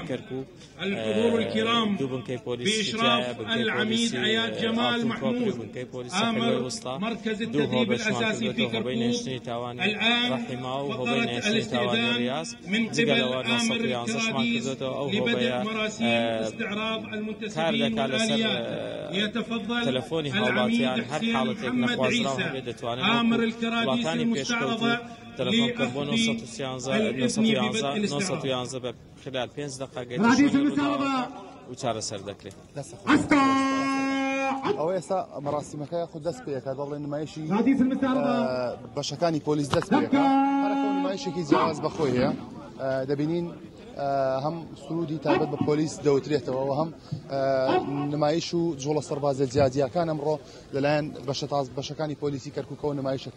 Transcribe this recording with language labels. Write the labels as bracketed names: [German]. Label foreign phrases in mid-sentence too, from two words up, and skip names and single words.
[Arabic] الحضور الكرام بإشراف العميد عياد جمال محمود آمر مركز التدريب الأساسي في كركوك، الآن فقرة الاستئذان من قبل آمر الكراديس لبدء مراسيم استعراض المنتسبين والآليات. يتفضل العميد حسين محمد عيسى آمر الكراديس المستعرضة تلفون كربون 911 خلال 5 دقائق [Central Kurdish] وچارە سەر دەکرێت. ئەوە ئێستا مەراسیمەکە خود دەست پێەکە دەڵێن نمایشی بەشەکانی پۆلیس دەست پێەکە هەرەکە نمایشێکی جیاواز بەخۆی هەیە. دەبینین هەم سرودی تایبەت بە پۆلیس دەوترێتەوە و هەم نمایش و جۆڵە سەربازە جیاجیەکان ئەمڕۆ لەلایەن بەشەکانی پۆلیسی کەرکووکەوە نمایشەکردی.